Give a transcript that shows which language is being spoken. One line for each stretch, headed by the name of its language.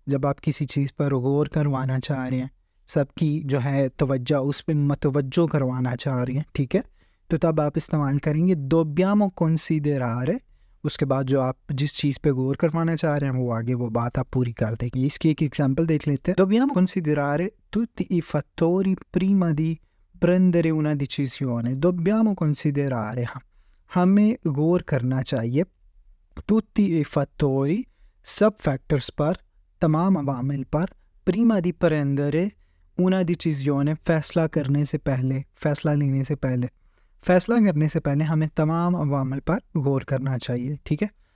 Hindi: जब आप किसी चीज़ पर गौर करवाना चाह रहे हैं, सबकी जो है तवज्जो उस पर मतवज्जो करवाना चाह रही हैं, ठीक है, तो तब आप इस्तेमाल करेंगे
Italian: dobbiamo considerare।
Hindi: उसके बाद जो आप जिस चीज़ पे गौर करवाना चाह रहे हैं वो आगे वो बात आप पूरी कर देंगे। इसकी एक एग्जांपल देख लेते हैं।
Italian: dobbiamo considerare tutti i fattori prima di prendere una decisione। dobbiamo considerare,
Hindi: हमें गौर करना चाहिए,
Italian: tutti i fattori,
Hindi: सब फैक्टर्स पर, तमाम अवामिल पर,
Italian: prima di prendere una decisione,
Hindi: फैसला करने से पहले, फैसला लेने से पहले, फैसला करने से पहले हमें तमाम अवामिल पर गौर करना चाहिए, ठीक है।